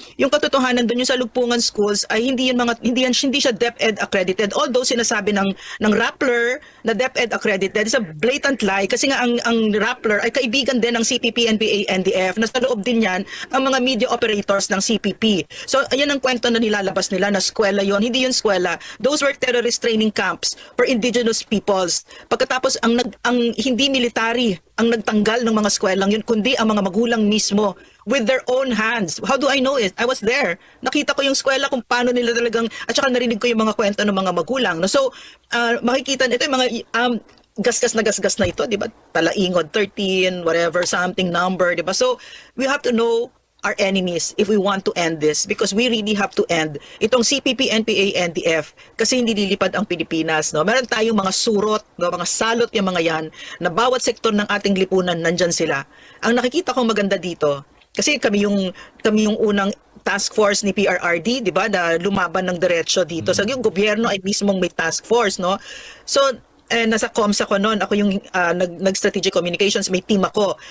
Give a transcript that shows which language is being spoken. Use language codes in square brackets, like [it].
[tl] Yung katotohanan doon yung salugpungan schools ay hindi siya DepEd accredited. Although sinasabi ng Rappler na DepEd accredited, [en] it's a blatant lie [tl] kasi nga ang Rappler ay kaibigan din ng CPP, NPA, NDF, na sa loob din yan ang mga media operators ng CPP. So ayan ang kwento na nilalabas pinapalabas nila na eskwela yon. Hindi yun eskwela. [en] Those were terrorist training camps for indigenous peoples. [tl] Pagkatapos ang hindi military ang nagtanggal ng mga eskwelang yun, kundi ang mga magulang mismo [en] with their own hands. How do I know it? I was there. [tl] Nakita ko yung eskwela kung paano nila talagang, at saka narinig ko yung mga kwento ng mga magulang. No? So, makikita nito yung mga gasgas na ito, di ba? Talaingod, 13, whatever, something number, di ba? [en] So, we have to know our enemies if we want to end this, because we really have to end itong CPP, NPA, NDF [tl] kasi hindi lilipad ang Pilipinas, no? Meron tayong mga surot, no? Mga salot yung mga yan na bawat sektor ng ating lipunan nandyan sila. Ang nakikita kong maganda dito kasi kami yung unang task force ni PRRD, di ba, na lumaban ng diretsyo dito. So yung gobyerno ay mismong may task force, no? So nasa comms ako noon, ako yung nag-strategic communications, may team ako.